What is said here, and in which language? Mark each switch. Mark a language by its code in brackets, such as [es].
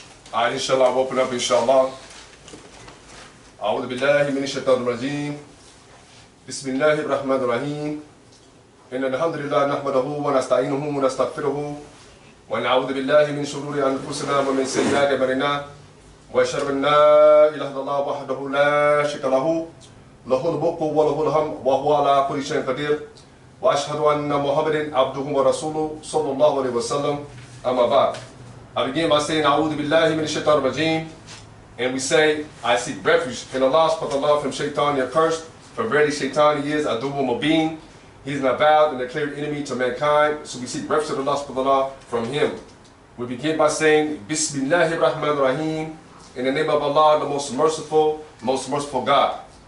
[en] Alright, inshallah, we'll open up, inshallah. [ar] أعوذ بالله من الشيطان الرجيم. بسم الله الرحمن الرحيم. إن الحمد لله نحمده ونستعينه ونستغفره ونعوذ بالله من شرور أنفسنا ومن سيئات أعمالنا وأشهد أن لا إله إلا الله وحده لا شريك له له الملك وله الحمد وهو على كل شيء قدير وأشهد أن محمدا عبده ورسوله صلى الله عليه وسلم. أما بعد. [en] I begin by saying [ar] أعوذ بالله من الشيطان الرجيم. [en] And we say, I seek refuge in Allah subhanahu wa ta'ala from shaitan, your cursed. For verily shaitan he is Abdul-Walee Mubin. He is an avowed and declared enemy to mankind. So we seek refuge in Allah subhanahu wa ta'ala from him. We begin by saying, Bismillahir Rahmanir Rahim. In the name of Allah, the most merciful God.